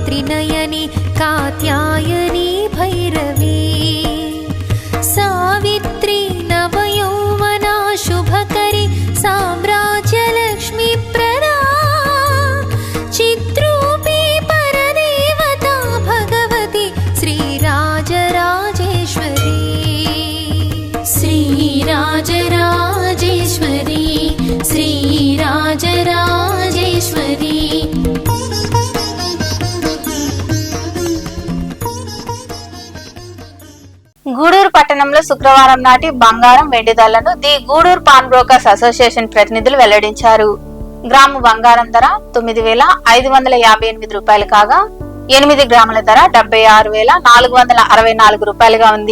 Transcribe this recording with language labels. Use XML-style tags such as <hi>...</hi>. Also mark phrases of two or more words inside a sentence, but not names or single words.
<sa>नयनी कात्यायनी भैरवी सावित्री नवयौवना शुभकरी साम्राज्यलक्ष्मी प्रदा चिद्रूपी परदेवता भगवती श्रीराजराजेश्वरी श्रीराजराजेश्वरी श्रीराजराजेश्वरी</sa> <te>గూడూరు పట్టణంలో శుక్రవారం నాటి బంగారం వెండి ధరలను ది గూడూరు పాన్ బ్రోకర్స్ అసోసియేషన్ ప్రతినిధులు వెల్లడించారు. గ్రాము బంగారం ధర 9,558 రూపాయలు కాగా 8 గ్రాముల ధర 76,464 రూపాయలుగా ఉంది.</te>